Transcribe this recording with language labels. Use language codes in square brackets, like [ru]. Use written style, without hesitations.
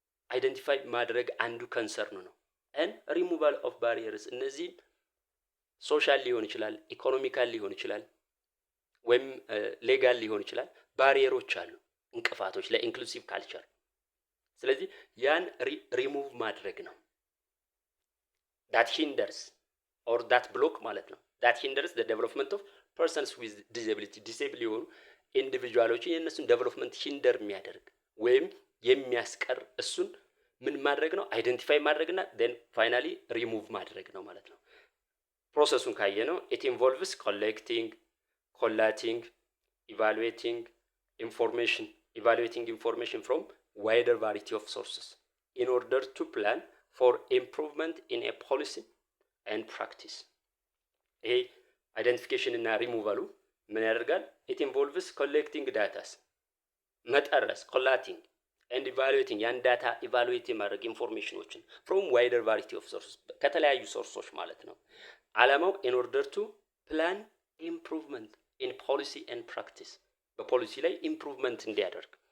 [am] አይደንቲፋይ ማድረግ አንዱ ከንሰርን ነው። [en] and removal of barriers [am] እነዚህ ሶሻል ሊሆን ይችላል፣ ኢኮኖሚካል ሊሆን ይችላል፣ ወይም ሌጋል ሊሆን ይችላል። ባሪየሮች አሉ፣ እንቅፋቶች ለኢንክሉሲቭ ካልቸር። ስለዚህ ያን ሪሙቭ ማድረግ ነው። [en] that hinders or that block [am] ማለት ነው። [en] that hinders the development of persons with disability [am] ዲሴብል የሆኑ ኢንዲቪጁዋሎችን የእነሱን ዴቨሎፕመንት ሂንደር የሚያደርግ ወይም የሚያስቀር እሱን ምን ማድረግ ነው? አይደንቲፋይ ማድረግና [en] then finally ሪሙቭ [am] ማድረግ ነው ማለት ነው። ፕሮሰሱን ካየ ነው [en] it involves collecting, collating, evaluating information from wider variety of sources in order to plan for improvement in a policy and practice። [am] ይሄ አይደንቲፊኬሽን እና ሪሙቫሉ ምን ያደርጋል? [en] it involves collecting data መጠረስ collating and evaluating ያን ዳታ ኢቫሉዌት የማድረግ ኢንፎርሜሽኖችን from wider variety of sources [am] ከተለያዩ ሶርሶች ማለት ነው። ዓላማው [en] in order to plan improvement in policy and practice [am] በፖሊሲ ላይ ኢምፕሩቭመንት እንዲደረግ